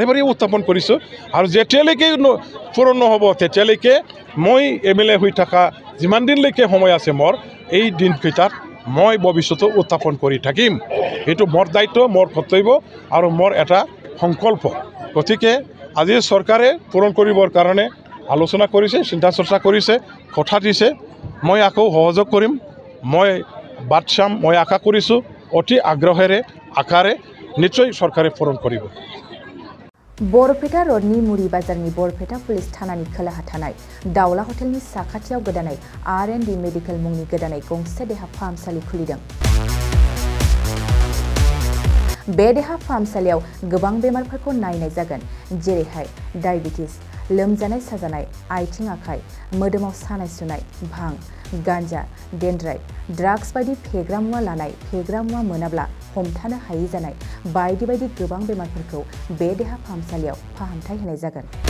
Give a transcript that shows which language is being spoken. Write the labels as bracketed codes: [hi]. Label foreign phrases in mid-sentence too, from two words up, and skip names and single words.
[as] বাৰে উত্থাপন কৰিছোঁ আৰু যেতিয়ালৈকে পূৰণ নহ'ব তেতিয়ালৈকে মই MLA হৈ থকা যিমান দিনলৈকে সময় আছে মোৰ এই দিনকেইটাত মই ভৱিষ্যতে উত্থাপন কৰি থাকিম এইটো মোৰ দায়িত্ব মোৰ কৰ্তব্য আৰু মোৰ এটা সংকল্প গতিকে আজি চৰকাৰে পূৰণ কৰিবৰ কাৰণে আলোচনা কৰিছে চিন্তা চৰ্চা কৰিছে কথা দিছে মই আকৌ সহযোগ কৰিম মই বাট চাম মই আশা কৰিছোঁ অতি আগ্ৰহেৰে আশাৰে নিশ্চয় চৰকাৰে পূৰণ কৰিব [brx] बरपेटा रडनि मुरि बाजारनि बरपेटा पुलिस थानानि खोलाहा थानाय दावला हटेलनि साखाथियाव गोदानै R&D मेडिकेल मुंनि गोदानै गंसे देहा फाहामसालि खुलिदों। बे देहा फाहामसालियाव गोबां बेमारफोरखौ नायनाय जागोन जेरैहाय डायबिटिस लोमजानाय साजानाय आथिं आखाइ मोदोमाव सानाय सुनाय भां गान्जा डेन्ड्राइट ड्राग्स बायदि फेग्रा मुवा लानाय फेग्रा मुवा मोनाब्ला हमथानो हायि जानाय बायदि बायदि गोबां बेमारफोरखौ बे देहा फाहामसालियाव फाहामथाय होनाय जागोन।